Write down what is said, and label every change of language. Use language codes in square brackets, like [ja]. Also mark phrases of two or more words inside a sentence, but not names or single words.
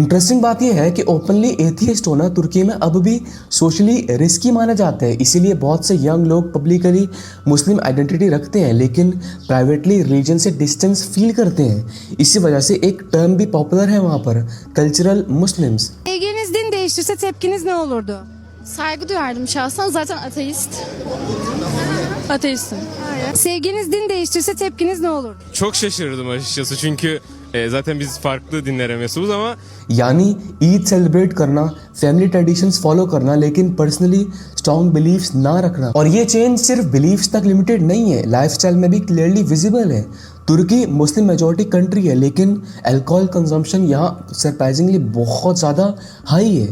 [hi] इंटरेस्टिंग बात यह है कि [en] openly atheist [hi] होना तुर्की में अब भी [en] socially risky [hi] माना जाता है। इसीलिए बहुत से यंग लोग [en] publicly Muslim identity [hi] रखते हैं लेकिन [en] privately religion [hi] से [en] distance feel [hi] करते हैं। इसी वजह से एक टर्म भी पॉपुलर है वहाँ पर, [en] cultural Muslims. [tr] Sevgiliniz din değiştirse tepkiniz ne olurdu? Saygı duyardım şahsen, zaten ateist. Ateistim. Sevgiliniz din değiştirse tepkiniz ne olurdu? Çok şaşırdım açıkçası çünkü zaten biz farklı dinlere mensubuz ama [hi] यानी ईद सेलिब्रेट करना, [en] family traditions follow [hi] करना, लेकिन [en] personally strong beliefs [hi] ना रखना। और ये चेंज सिर्फ बिलीफ्स तक लिमिटेड नहीं है, लाइफस्टाइल में भी [en] clearly visible [hi] है। तुर्की [en] Muslim majority country [hi] है लेकिन [en] alcohol consumption [hi] यहाँ सरप्राइजिंगली बहुत ज़्यादा हाई है।